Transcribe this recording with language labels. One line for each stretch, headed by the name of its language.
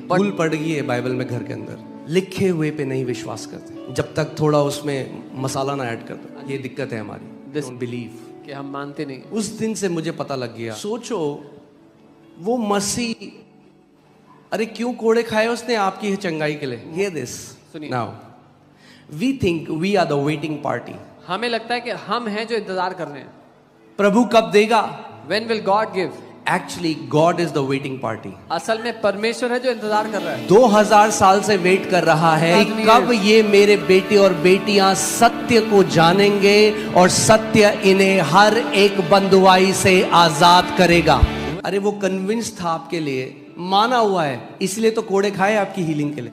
Hindi: भूल पड़ गई है बाइबल में घर के अंदर, लिखे हुए पे नहीं विश्वास करते जब तक थोड़ा उसमें मसाला ना ऐड कर दो। ये दिक्कत है हमारी,
English: don't believe,
Hindi: कि हम मानते नहीं। उस दिन से मुझे पता लग गया। सोचो वो मसीह अरे क्यों कोड़े खाए उसने आपकी चंगाई के लिए?
English: Hear this.
Hindi: सुनिए।
English: Now, we think we are the waiting party.
Hindi: हमें लगता है कि हम हैं जो इंतजार कर रहे हैं। प्रभु कब देगा?
English: When will God give? Actually, God is the waiting party.
Hindi: असल में परमेश्वर है जो इंतजार कर रहा है। 2000 साल से वेट कर रहा है कि कब ये मेरे बेटे और बेटियां सत्य को जानेंगे और सत्य इन्हें हर एक बंधुआई से आजाद करेगा। अरे वो कन्विंस था आपके लिए, माना हुआ है, इसलिए तो कोड़े खाए आपकी हीलिंग के लिए।